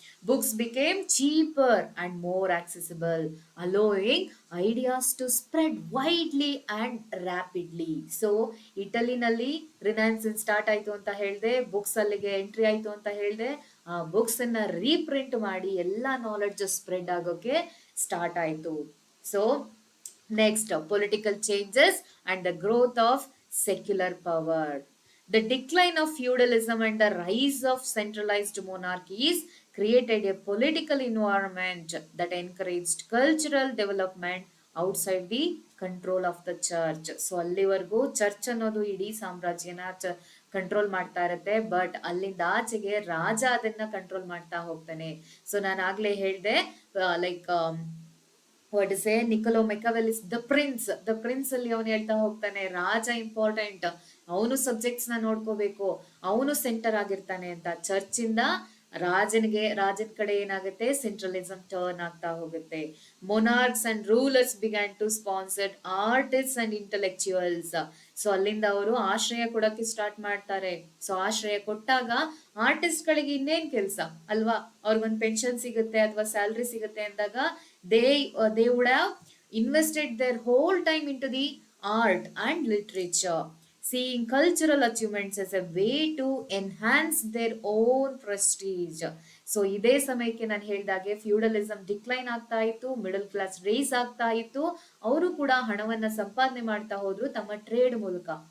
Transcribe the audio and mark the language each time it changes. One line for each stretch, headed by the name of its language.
English: Books became cheaper and more accessible, allowing ideas to spread widely and rapidly.
Kannada: So ಇಟಲಿನಲ್ಲಿ renaissance start ಆಯ್ತು ಅಂತ ಹೇಳಿದೆ, books ಅಲ್ಲಿಗೆ entry ಆಯ್ತು ಅಂತ ಹೇಳಿದೆ. ಆ ಬುಕ್ಸ್ ಅನ್ನ ರೀಪ್ರಿಂಟ್ ಮಾಡಿ ಎಲ್ಲಾ ನಾಲೆಡ್ಜ್ ಸ್ಪ್ರೆಡ್ ಆಗೋಕೆ ಸ್ಟಾರ್ಟ್ ಆಯ್ತು.
English: So next, political changes and the growth of secular power. The decline of feudalism and the rise of centralized monarchies created a political environment that encouraged cultural development outside the control of the church.
Kannada: So ಅಲ್ಲಿವರೆಗೂ church ಅನ್ನೋದು ಇಡೀ ಸಾಮ್ರಾಜ್ಯನ control ಮಾಡ್ತಾ ಇರುತ್ತೆ. But ಅಲ್ಲಿಂದ ಆಚೆಗೆ ರಾಜ ಅದನ್ನ control ಮಾಡ್ತಾ ಹೋಗ್ತಾನೆ. ಸೊ ನಾನು ಆಗ್ಲೇ ಹೇಳ್ದೆ like what is A Niccolo ಮೆಕಾವೆಲಿಸ್ the prince ಅಲ್ಲಿ ಅವನು ಹೇಳ್ತಾ ಹೋಗ್ತಾನೆ, ರಾಜ ಇಂಪಾರ್ಟೆಂಟ್, ಅವನು ಸಬ್ಜೆಕ್ಟ್ಸ್ ನ ನೋಡ್ಕೋಬೇಕು, ಅವನು ಸೆಂಟರ್ ಆಗಿರ್ತಾನೆ ಅಂತ. ಚರ್ಚ್ ಇಂದ ರಾಜನ ಕಡೆ ಏನಾಗುತ್ತೆ, ಸೆಂಟ್ರಲಿಸಂ ಟರ್ನ್ ಆಗ್ತಾ ಹೋಗುತ್ತೆ.
English: Monarchs and rulers began to sponsor artist and intellectuals.
Kannada: So ಅಲ್ಲಿಂದ ಅವರು ಆಶ್ರಯ ಕೊಡಕ್ಕೆ ಸ್ಟಾರ್ಟ್ ಮಾಡ್ತಾರೆ. ಸೊ ಆಶ್ರಯ ಕೊಟ್ಟಾಗ ಆರ್ಟಿಸ್ಟ್ ಗಳಿಗೆ ಇನ್ನೇನ್ ಕೆಲ್ಸ ಅಲ್ವಾ, ಅವ್ರಿಗೊಂದು ಪೆನ್ಷನ್ ಸಿಗುತ್ತೆ ಅಥವಾ ಸ್ಯಾಲ್ರಿ ಸಿಗುತ್ತೆ ಅಂದಾಗ
English: They they would have invested their whole time into the art and literature, seeing cultural achievements as a way to enhance their own prestige.
Kannada: So ಇದೇ ಸಮಯಕ್ಕೆ ನಾನು ಹೇಳಿದಾಗೆ ಫ್ಯೂಡಲಿಸಂ ಡಿಕ್ಲೈನ್ ಆಗ್ತಾ ಇತ್ತು, ಮಿಡಲ್ ಕ್ಲಾಸ್ ರೇಸ್ ಆಗ್ತಾ ಇತ್ತು. ಅವರು ಕೂಡ ಹಣವನ್ನ ಸಂಪಾದನೆ ಮಾಡ್ತಾ ಹೋದ್ರು ತಮ್ಮ ಟ್ರೇಡ್ ಮೂಲಕ.